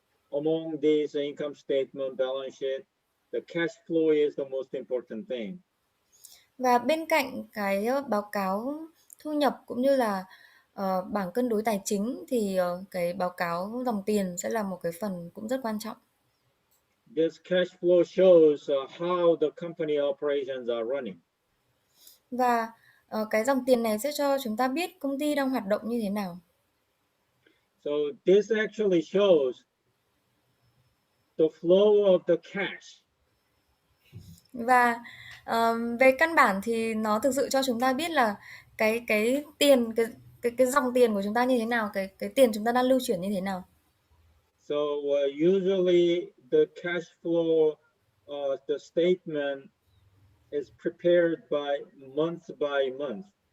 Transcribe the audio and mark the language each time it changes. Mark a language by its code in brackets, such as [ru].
[en] among these income statement, balance sheet, the cash flow is the most important thing. [vi] Và bên cạnh cái báo cáo thu nhập cũng như là bảng cân đối tài chính thì cái báo cáo dòng tiền sẽ là một cái phần cũng rất quan trọng. [en] This cash flow shows how the company operations are running. [vi] Và cái dòng tiền này sẽ cho chúng ta biết công ty đang hoạt động như thế nào. [en] So this actually shows the flow of the cash. [vi] Và về căn bản thì nó thực sự cho chúng ta biết là cái tiền cái dòng tiền của chúng ta như thế nào, cái tiền chúng ta đang lưu chuyển như thế nào. [en] So usually the cash flow, the statement is prepared by month.